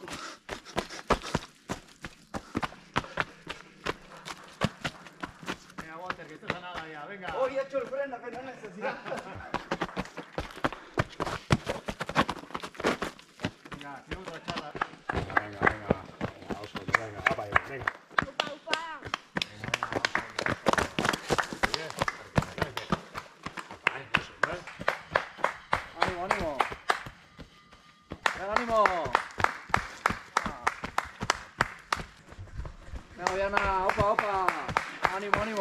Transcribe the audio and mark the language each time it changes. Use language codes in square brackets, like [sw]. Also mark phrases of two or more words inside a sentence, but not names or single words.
[es] Venga, Walter, que estás a nada ya, venga. Hoy he hecho el freno, que no hay necesidad. Venga, [eu] kilometro txarra. Venga, oso ondo, [es] venga, apa, venga. Ánimo. Venga, Diana, opa. Ánimo.